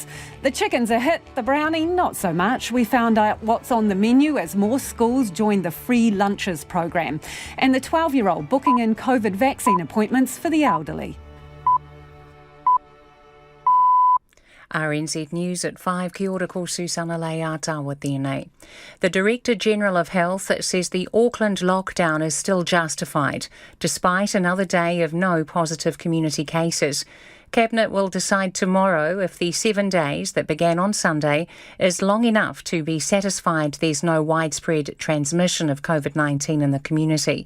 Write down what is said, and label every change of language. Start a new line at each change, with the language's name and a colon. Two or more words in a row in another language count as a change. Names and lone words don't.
English: The chicken's a hit, the brownie not so much. We found out what's on the menu as more schools join the free lunches program. And the 12-year-old booking in COVID vaccine appointments for the elderly. RNZ News at 5.
Māori: Kia ora ko Susana Leata with tēnei.
English: The Director General of Health says the Auckland lockdown is still justified, despite another day of no positive community cases. Cabinet will decide tomorrow if the 7 days that began on Sunday is long enough to be satisfied there's no widespread transmission of COVID-19 in the community.